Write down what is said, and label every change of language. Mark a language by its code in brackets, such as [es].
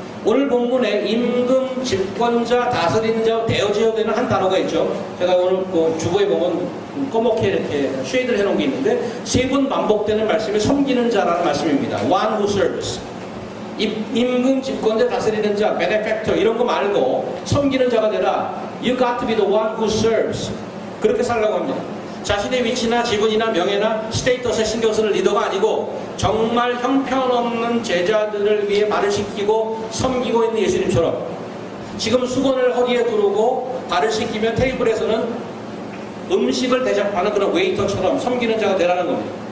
[ko] 오늘 본문에 임금, 집권자, 다스리는 자, 대어지어야 되는 한 단어가 있죠. 제가 오늘 주보에 보면 꺼멓게 이렇게 쉐이드를 해놓은 게 있는데 세 번 반복되는 말씀이 섬기는 자라는 말씀입니다. [en] One who serves. [ko] 임금, 집권자, 다스리는 자, benefactor 이런 거 말고 섬기는 자가 되라. [en] You got to be the one who serves. [ko] 그렇게 살라고 합니다. 자신의 위치나 지분이나 명예나 스테이터스에 신경 쓰는 리더가 아니고 정말 형편없는 제자들을 위해 발을 씻기고 섬기고 있는 예수님처럼 지금 수건을 허리에 두르고 발을 씻기면 테이블에서는 음식을 대접하는 그런 웨이터처럼 섬기는 자가 되라는 겁니다.